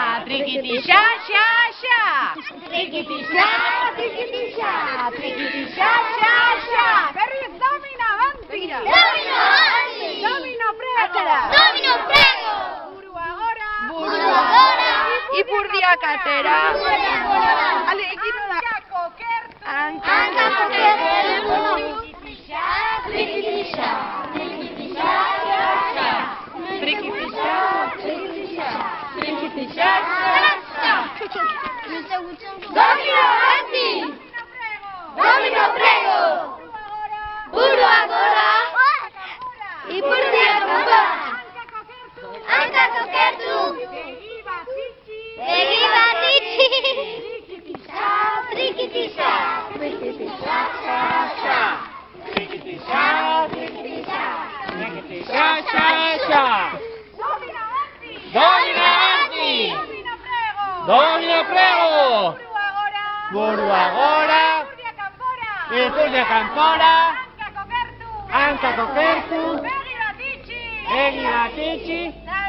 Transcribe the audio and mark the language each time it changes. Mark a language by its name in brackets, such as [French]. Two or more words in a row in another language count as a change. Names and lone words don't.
[Basque] Triquitilla, ya, ya. Triquitilla, triquitilla, triquitilla, ya, ya. Berriz, [Italian] domino, avanti. Domino, avanti. Domino, prego. Domino, prego. [Basque] Buru agora. Buru agora. Ipurdiak atera. Ale, egin da. Hanka kokertu. Triquitilla, triquitilla, ya, ya. Triquitilla, Triquitilla, ya, ya. [Italian] Domino, avanti. Domino, prego. [Basque] Buru agora. Ipurdiak atera. Hanka kokertu. Begi bat itxi. Triquitilla, triquitilla, ya, ya. Triquitilla, triquitilla, triquitilla, ya, ya. [Italian] Domino avanti. Domino prego. [Basque] Buru agora. Ipurdiak kanpora. Hanka kokertu. Begi bat itxi.